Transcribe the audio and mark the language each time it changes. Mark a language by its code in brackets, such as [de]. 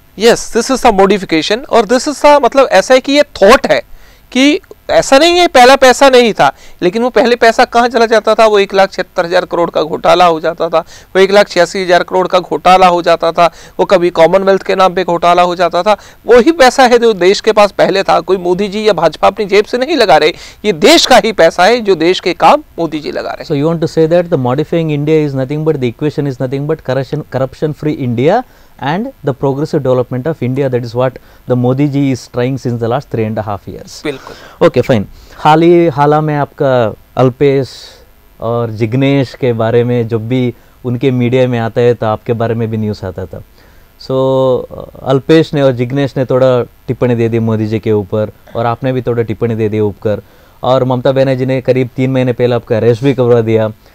[en] Yes, this is a modification [hi] और [en] this is a [hi] मतलब ऐसा है कि ये थॉट है कि ऐसा नहीं है पहला पैसा नहीं था, लेकिन वो पहले पैसा कहाँ चला जाता था, वो 1,76,000 करोड़ का घोटाला हो जाता था, वो 1,86,000 करोड़ का घोटाला हो जाता था, वो कभी कॉमनवेल्थ के नाम पे घोटाला हो जाता था। वही पैसा है जो देश के पास पहले था। कोई मोदी जी या भाजपा अपनी जेब से नहीं लगा रहे, ये देश का ही पैसा है जो देश के काम मोदी जी लगा रहे। [en] So you want to say that the modifying India is nothing but the equation is nothing but corruption free India and the progressive development of India. That is what the Modi ji is trying since the last 3.5 years. [hi] बिल्कुल। [en] Okay, fine. [hi] हाल में आपका अल्पेश और जिग्नेश के बारे में जब भी उनके मीडिया में आता है तो आपके बारे में भी न्यूज़ आता था। सो अल्पेश ने और जिग्नेश ने थोड़ा टिप्पणी दे दी मोदी जी के ऊपर और आपने भी थोड़ा टिप्पणी दे दी ऊपर, और ममता बनर्जी ने करीब 3 महीने पहले आपका अरेस्ट भी करवा दिया।